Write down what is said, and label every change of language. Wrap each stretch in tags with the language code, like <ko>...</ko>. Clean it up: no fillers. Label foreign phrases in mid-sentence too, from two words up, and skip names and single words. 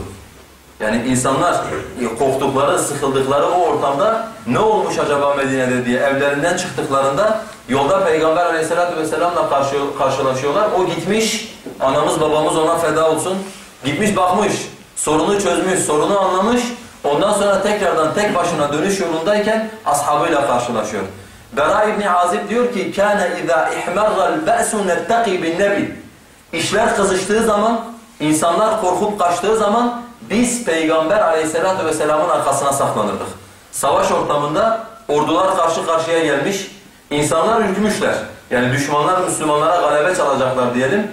<tr>Yani insanlar korktukları, sıkıldıkları o ortamda ne olmuş acaba Medine'de diye evlerinden çıktıklarında yolda Peygamber</tr> <ar>عليه الصلاة والسلام</ar> <tr>karşılaşıyorlar. O gitmiş, anamız babamız ona feda olsun, gitmiş bakmış, sorunu çözmüş, sorunu anlamış. Ondan sonra tekrardan tek başına dönüş yolundayken ashabıyla karşılaşıyor. Bera İbni Azib diyor ki</tr> <ar>كَانَ اِذَا اِحْمَرَّ الْبَأْسُ نَتَّقِي بِالنَّبِي</ar> <tr>İşler kızıştığı zaman, insanlar korkup kaçtığı zaman biz Peygamber</tr> <ar>عليه الصلاة والسلام</ar> <tr>arkasına saklanırdık. Savaş ortamında ordular karşı karşıya gelmiş, insanlar ürkmüşler. Yani düşmanlar Müslümanlara galebe çalacaklar diyelim.</tr>